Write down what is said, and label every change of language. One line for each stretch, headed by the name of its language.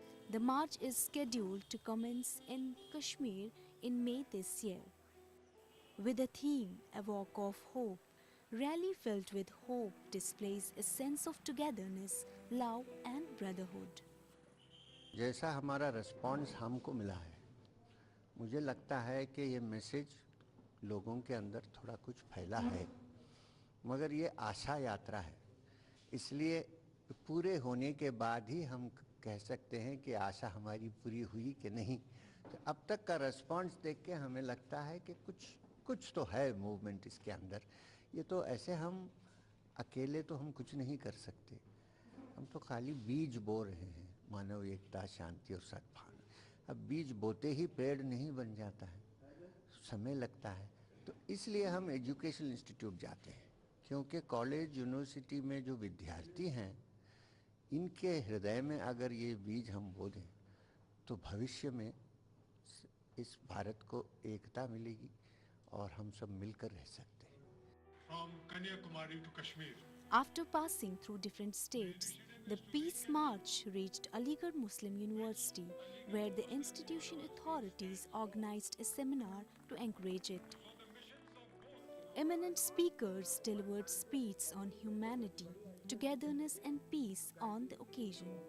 English: The march is scheduled to commence in Kashmir in May this year. With the theme, A Walk of Hope, rally filled with hope displays a sense of togetherness, love and brotherhood.
Hindi: जैसा हमारा response हमको मिला है, मुझे लगता है कि ये मैसेज लोगों के अंदर थोड़ा कुछ फैला है, मगर ये आशा यात्रा है, इसलिए पूरे होने के बाद ही हम कह सकते हैं कि आशा हमारी पूरी हुई कि नहीं। तो अब तक का रिस्पॉन्स देख के हमें लगता है कि कुछ तो है मूवमेंट इसके अंदर। ये तो ऐसे हम अकेले तो हम कुछ नहीं कर सकते, हम तो खाली बीज बो रहे हैं, मानव एकता, शांति और सद्भावना। अब बीज बोते ही पेड़ नहीं बन जाता है, समय लगता है। तो इसलिए हम एजुकेशनल इंस्टीट्यूट जाते हैं, क्योंकि कॉलेज यूनिवर्सिटी में जो विद्यार्थी हैं, इनके हृदय में अगर ये बीज हम बो दें तो भविष्य में इस भारत को एकता मिलेगी और हम सब मिलकर रह सकते हैं।
English: From Kanyakumari to Kashmir. After passing through different states, the Peace March reached Aligarh Muslim University, where the institution authorities organized a seminar to encourage it. Eminent speakers delivered speeches on humanity, togetherness and peace on the occasion.